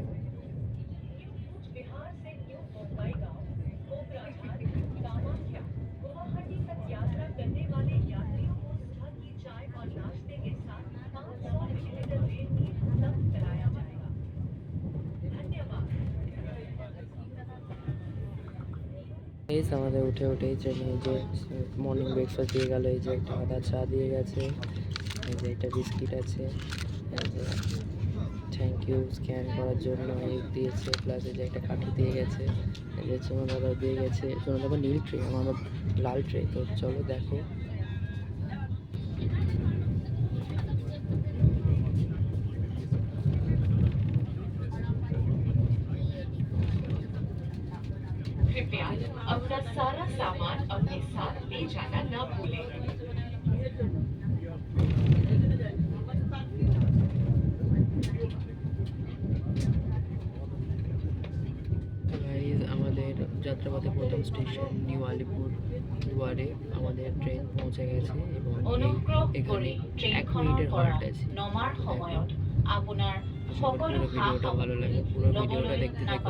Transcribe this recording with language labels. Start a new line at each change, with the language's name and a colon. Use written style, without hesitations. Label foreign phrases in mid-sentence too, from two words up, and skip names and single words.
Hindi: न्यू कूच बिहार से न्यू बोंगाईगांव, कोकराझार, कामाख्या, गुवाहाटी तक यात्रा करने वाले यात्रियों को सुबह की चाय और नाश्ते के साथ 500 मिलीलीटर रेल नीर उपलब्ध कराया जाएगा। धन्यवाद।
Bangla: গাইস, আমাদের উঠে উঠেই ট্রেনে যে
English: morning breakfast
Bangla: দিয়ে গেল। এই যে একটা আদা চা দিয়ে গেছে, এই যে একটা বিস্কিট আছে, এই যে
English: thank you
Bangla: স্ক্যান করার জন্য দিয়েছে, প্লাস এই যে একটা কাঠি দিয়ে গেছে, এই যে সোনা দাদা দিয়ে গেছে। সোনা দাদা নীল ট্রে, আমার লাল ট্রে। তো চলো দেখো।
Hindi: कृपया अपना सारा सामान अपने साथ ले जाना न भूलें।
Bangla: গাইজ আমাদের যাত্রাপথে প্রথম স্টেশন নিউ আলিপুর দুয়ারে আমাদের ট্রেন পৌঁছে গেছে এবং
Assamese: অনুগ্ৰহ
Bangla: এখানে
Assamese: কৰি
Bangla: 1
Assamese: ট্ৰেইনখনৰ
Bangla: মিনিটের
Assamese: পৰা
Bangla: হল্ট আছে।
Assamese: নমাৰ সময়ত আপোনাৰ সকলো
Bangla: পুরো ভিডিওটা ভালো লাগে, পুরো ভিডিওটা
Assamese: ল'বলৈ
Bangla: দেখতে থাকো।